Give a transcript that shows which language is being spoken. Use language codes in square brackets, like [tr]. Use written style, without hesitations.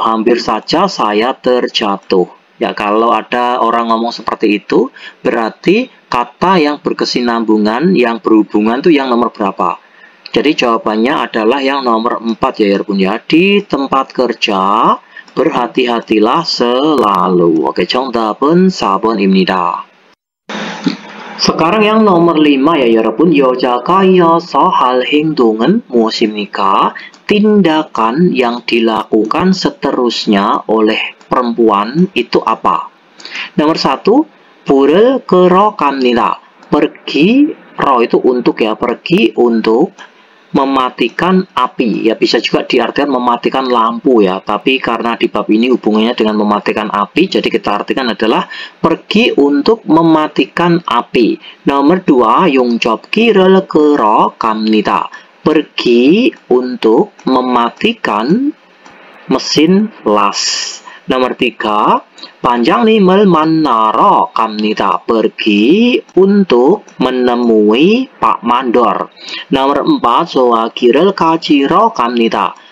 [id] Hampir saja saya terjatuh. Ya, kalau ada orang ngomong seperti itu, berarti kata yang berkesinambungan, yang berhubungan itu yang nomor berapa? Jadi jawabannya adalah yang nomor 4 ya 여러분 ya. Di tempat kerja berhati-hatilah selalu. [ko] Oke, 정답은 4번입니다. [id] Sekarang yang nomor 5 ya 여러분. [ko] 여자가 이어서 할 행동은 무엇입니까? [id] Tindakan yang dilakukan seterusnya oleh perempuan itu apa? [ko] Nomor 1, 불을 끄러 갑니다. [id] Pergi, ro itu untuk ya, pergi untuk mematikan api. Ya, bisa juga diartikan mematikan lampu ya, tapi karena di bab ini hubungannya dengan mematikan api, jadi kita artikan adalah pergi untuk mematikan api. [ko] Nomor 2, 용접기를 끄러 갑니다. [id] Pergi untuk mematikan mesin las. [ko] Nomor 3, 반장님을 만나러 갑니다. [id] Pergi untuk menemui Pak Mandor. [ko] Nomor 4, 소화기를 가지러 갑니다.